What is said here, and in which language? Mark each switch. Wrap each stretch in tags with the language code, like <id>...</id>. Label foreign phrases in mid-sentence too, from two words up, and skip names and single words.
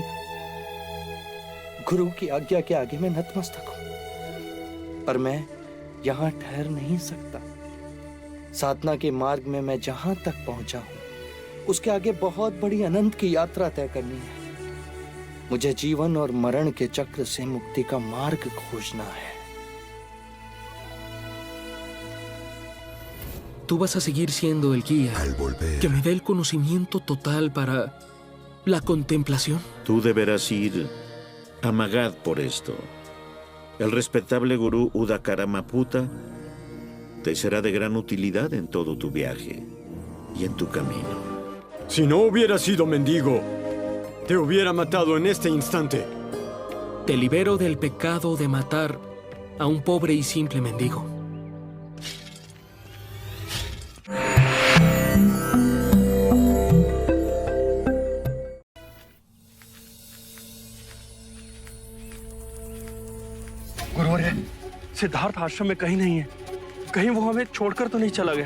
<hi>गुरु की आज्ञा के आगे मैं नतमस्तक हूं, पर मैं यहां ठहर नहीं सकता। साधना के मार्ग में मैं जहां तक पहुंचा हूं, उसके आगे बहुत बड़ी अनंत की यात्रा तय करनी है। मुझे जीवन और मरण के चक्र से मुक्ति का मार्ग खोजना है।</hi> <es>Tú vas a seguir siendo el guía que me dé el conocimiento total para la contemplación. Tú deberás ir a Magad por esto. El respetable gurú Udakaramaputa te será de gran utilidad en todo tu viaje y en tu camino. Si no hubiera sido mendigo, te hubiera matado en este instante. Te libero del pecado de matar a un pobre y simple mendigo.</es> <hi>गुरुवर, सिद्धार्थ आश्रम में कहीं नहीं है। कहीं वो हमें छोड़कर तो नहीं चला गया?</hi>